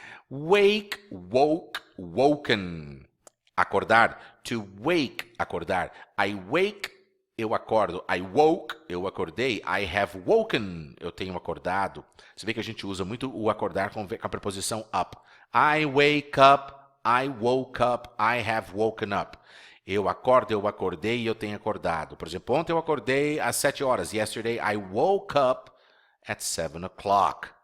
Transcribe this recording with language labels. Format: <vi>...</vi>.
<en>Wake, woke, woken. Acordar, to wake, acordar. I wake,</en> <pt>eu acordo.</pt> <en>I woke,</en> <pt>eu acordei.</pt> <en>I have woken,</en> <pt>eu tenho acordado. Você vê que a gente usa muito o acordar com a preposição up.</pt> <en>I wake up, I woke up, I have woken up.</en> <pt>Eu acordo, eu acordei e eu tenho acordado. Por exemplo, ontem eu acordei às 7 horas.</pt> <en>Yesterday I woke up at 7 o'clock.</en>